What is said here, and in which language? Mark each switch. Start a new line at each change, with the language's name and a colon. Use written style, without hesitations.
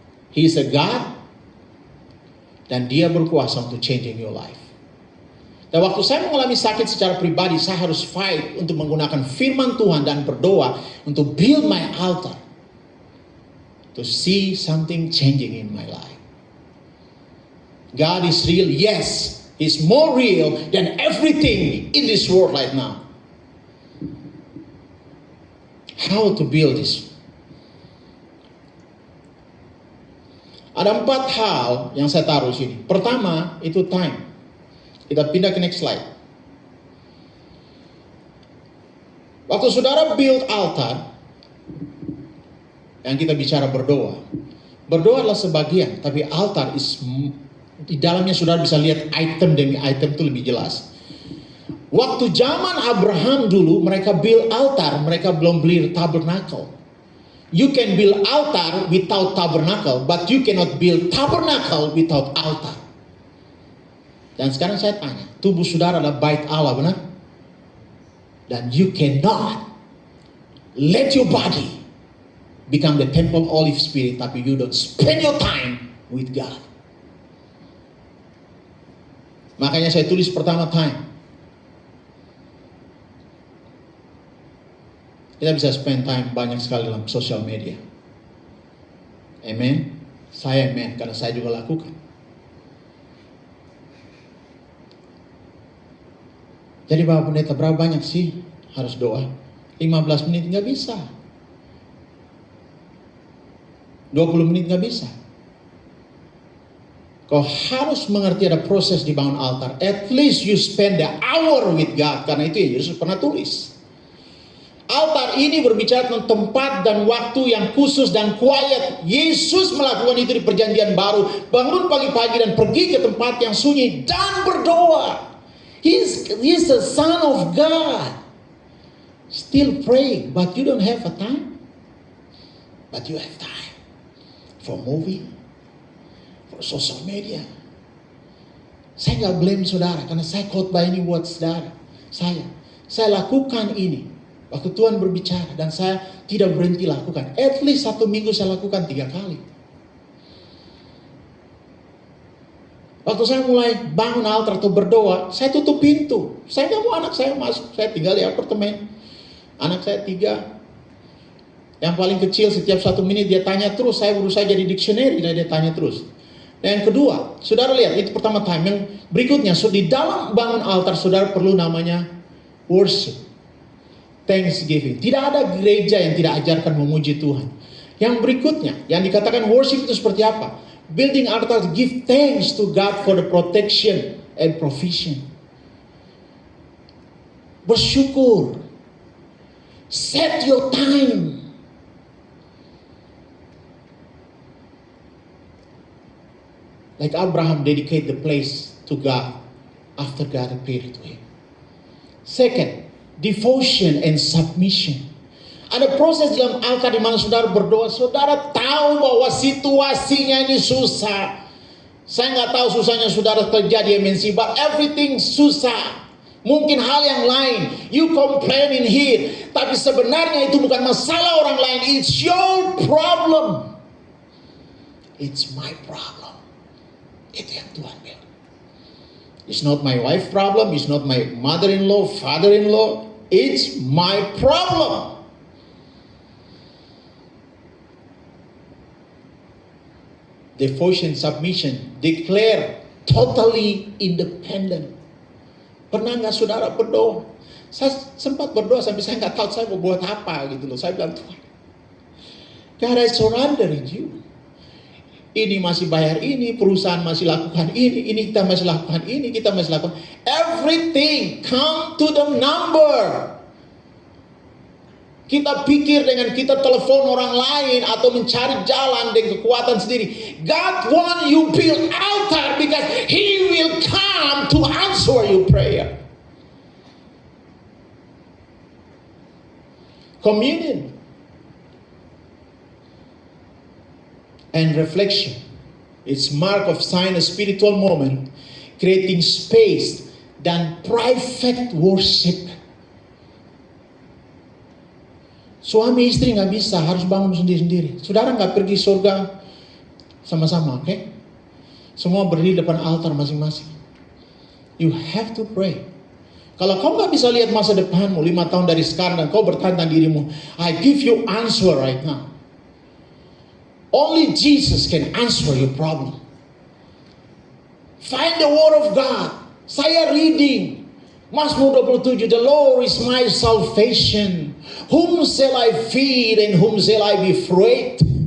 English: He is a God
Indonesian: dan dia berkuasa untuk
English: changing your life.
Indonesian: Dan waktu saya mengalami sakit secara pribadi, saya harus fight untuk menggunakan firman Tuhan dan berdoa untuk
English: build my altar. To see something changing in my life. God is real, yes. He's more real than everything in this world right now. How to build this?
Indonesian: Ada 4 hal yang saya taruh di sini. Pertama, itu time. Kita pindah ke
English: next slide.
Indonesian: Waktu saudara
English: build altar,
Indonesian: yang kita bicara berdoa. Berdoa adalah sebagian, tapi altar di dalamnya saudara bisa lihat item demi item itu lebih jelas. Waktu zaman Abraham dulu mereka
English: build altar,
Indonesian: mereka belum beli tabernacle.
English: You can build altar without tabernacle, but you cannot build tabernacle without altar.
Indonesian: Dan sekarang saya tanya, tubuh saudara adalah bait Allah, benar?
English: Dan you cannot let your body become the temple of Holy Spirit, tapi you don't spend your time with God.
Indonesian: Makanya saya tulis pertama time. Kita bisa
English: spend time
Indonesian: banyak sekali dalam sosial media. Amen. Saya amen, karena saya juga lakukan. Jadi Bapak Pendeta, berapa banyak sih harus doa? 15 menit nggak bisa. 20 menit nggak bisa. Kau harus mengerti ada proses dibangun altar.
English: At least you spend the hour with God.
Indonesian: Karena itu yang Yesus pernah tulis. Altar ini berbicara tentang tempat dan waktu yang khusus dan quiet. Yesus melakukan itu di perjanjian baru. Bangun pagi-pagi dan pergi ke tempat yang sunyi dan berdoa.
English: He's the Son of God. Still praying, but you don't have a time. But you have time. For movie, for social media.
Indonesian: Saya nggak blame saudara, karena saya khotbah ini buat saudara. Saya lakukan ini waktu Tuhan berbicara, dan saya tidak berhenti lakukan.
English: At least
Indonesian: 1 minggu saya lakukan 3 kali. Waktu saya mulai bangun altar atau berdoa, saya tutup pintu. Saya nggak mau anak saya masuk. Saya tinggal di apartemen. Anak saya 3. Yang paling kecil setiap 1 menit dia tanya terus. Saya berusaha jadi dictionary dan dia tanya terus. Dan yang kedua, saudara lihat, itu pertama time. Yang berikutnya, di dalam bangun altar saudara perlu namanya
English: worship, thanksgiving.
Indonesian: Tidak ada gereja yang tidak ajarkan memuji Tuhan. Yang berikutnya, yang dikatakan worship itu seperti apa?
English: Building altar to give thanks to God for the protection and provision. Bersyukur. Set your time. Like Abraham dedicate the place to God after God appeared to him. Second, devotion and submission.
Indonesian: Ada proses dalam altar di mana saudara berdoa. Saudara tahu bahwa situasinya ini susah. Saya nggak tahu susahnya saudara kerja di MNC,
English: but everything
Indonesian: susah. Mungkin hal yang lain.
English: You complain in here.
Indonesian: Tapi sebenarnya itu bukan masalah orang lain.
English: It's your problem. It's my problem.
Indonesian: Itu yang Tuhan bilang.
English: It's not my wife problem. It's not my mother-in-law, father-in-law. It's my problem. Devotion, submission. Declare Totally independent.
Indonesian: Pernah nggak saudara berdoa? Saya sempat berdoa sampai saya nggak tahu saya mau buat apa gitu loh. Saya bilang, Tuhan,
English: God, I surrender in you.
Indonesian: Ini masih bayar ini, perusahaan masih lakukan ini kita masih lakukan ini, kita masih lakukan.
English: Everything come to the number.
Indonesian: Kita pikir dengan kita telepon orang lain atau mencari jalan dengan kekuatan sendiri.
English: God want you build altar because He will come to answer your prayer. Communion and reflection. It's mark of sign a spiritual moment, creating space dan private worship.
Indonesian: Suami istri nggak bisa, harus bangun sendiri-sendiri. Saudara nggak pergi surga sama-sama, oke? Semua berdiri depan altar masing-masing.
English: You have to pray.
Indonesian: Kalau kau nggak bisa lihat masa depanmu 5 tahun dari sekarang dan kau bertanya dirimu,
English: I give you answer right now. Only Jesus can answer your problem. Find the word of God. Saya reading Mazmur 27, the Lord is my salvation. Whom shall I fear and whom shall I be afraid?